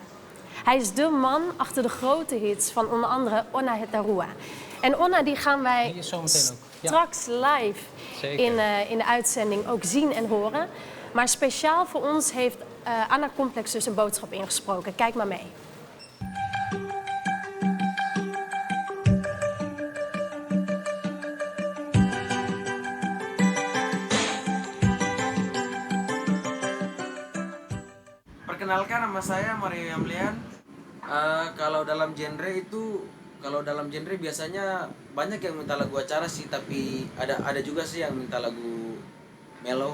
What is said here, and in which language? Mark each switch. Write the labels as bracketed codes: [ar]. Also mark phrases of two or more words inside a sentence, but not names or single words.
[nl] Hij is de man achter de grote hits van onder andere Onna Hetarua. En Onna die gaan wij Die is zo meteen ook. Ja. straks live in de uitzending ook zien en horen. Maar speciaal voor ons heeft Anak Complex dus een boodschap ingesproken. Kijk maar mee. [id] Perkenalkan, nama saya Mario Jamlean. Kalau dalam genre biasanya banyak yang minta lagu acara sih, tapi ada juga sih yang minta lagu mellow.